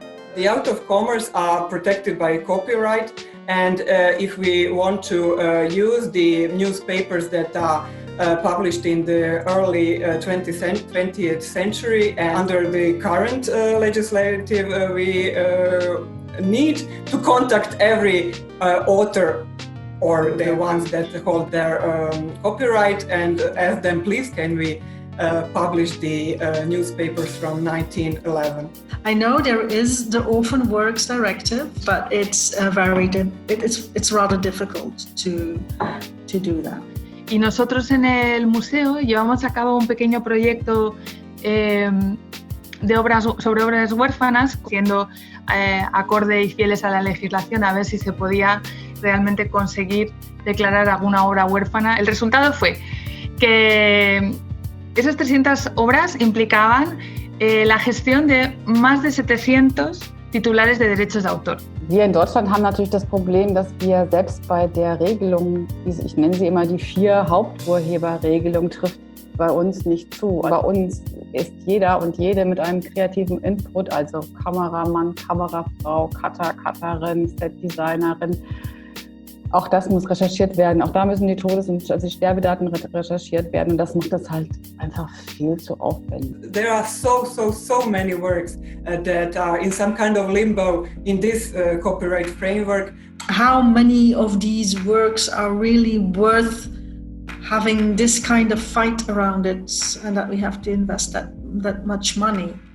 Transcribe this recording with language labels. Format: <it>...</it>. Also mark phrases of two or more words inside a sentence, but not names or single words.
<en>The out of commerce are protected by copyright, and if we want to use the newspapers that are published in the early 20th century and under the current legislative, we need to contact every author or the ones that hold their copyright and ask them, please, can we publish the newspapers from 1911. I know there is the Orphan Works Directive, but it's rather difficult to do that.</en> <es>Y nosotros en el museo llevamos a cabo un pequeño proyecto sobre obras huérfanas, siendo acorde y fieles a la legislación, a ver si se podía realmente conseguir declarar alguna obra huérfana. El resultado fue que esas 300 obras implicaban la gestión de más de 700 titulares de derechos de autor.</es> <de>Wir in Deutschland haben natürlich das Problem, dass wir selbst bei der Regelung, ich nenne sie immer die 4 Haupturheberregelung, trifft bei uns nicht zu. Bei uns ist jeder und jede mit einem kreativen Input, also Kameramann, Kamerafrau, Cutter, Cutterin, Setdesignerin. Auch das muss recherchiert werden. Auch da müssen die die Sterbedaten recherchiert werden. Und das macht das halt einfach viel zu aufwendig.</de> <en>There are so many works that are in some kind of limbo in this copyright framework. How many of these works are really worth having this kind of fight around it, and that we have to invest that much money?</en>